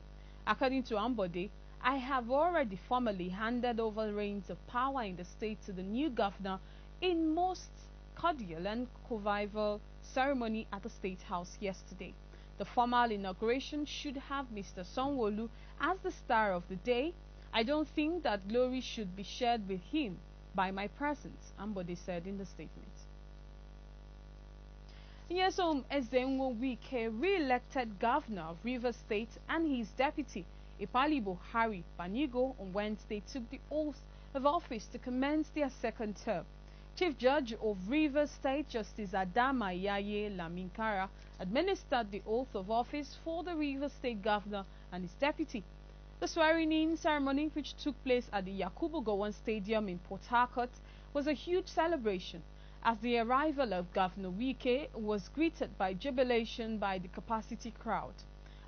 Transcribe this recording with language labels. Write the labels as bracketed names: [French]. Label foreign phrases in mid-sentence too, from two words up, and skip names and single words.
[English] According to Ambode, "I have already formally handed over the reins of power in the state to the new governor in most cordial and convivial ceremony at the State House yesterday. The formal inauguration should have Mr. Sanwo-Olu as the star of the day. I don't think that glory should be shared with him by my presence," Ambode said in the statement. Nyesom Ezenwo Wike, re-elected governor of Rivers State, and his deputy, Ipali Buhari Banigo, on Wednesday took the oath of office to commence their second term. Chief Judge of Rivers State, Justice Adama Yaye Laminkara, administered the oath of office for the Rivers State governor and his deputy. The swearing-in ceremony, which took place at the Yakubu Gowon Stadium in Port Harcourt, was a huge celebration, as the arrival of Governor Wike was greeted by jubilation by the capacity crowd.